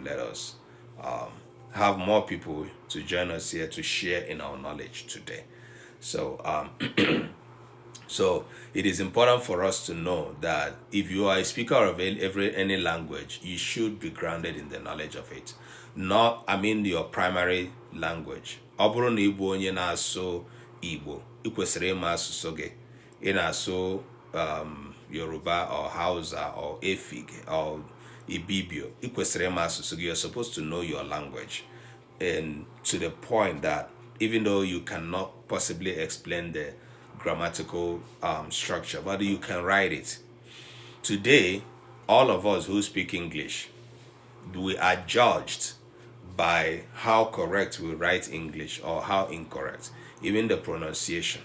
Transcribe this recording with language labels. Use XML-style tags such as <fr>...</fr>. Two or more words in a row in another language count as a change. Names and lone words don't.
<en>Let us have more people to join us here to share in our knowledge today. So, so it is important for us to know that if you are a speaker of any language, you should be grounded in the knowledge of it. Not, your primary language.</en> <ig>Ọ bụrụ na Igbo onye na-asụ Igbo, ị kwesịrị ịma asụsụ gị. Ị na-asụ Yoruba or Hausa or Efik or Ibibio, ị kwesịrị ịma asụsụ gị.</ig> <en>You're supposed to know your language, and to the point that even though you cannot possibly explain the grammatical structure, but you can write it. Today, all of us who speak English, we are judged by how correct we write English or how incorrect, even the pronunciation.</en>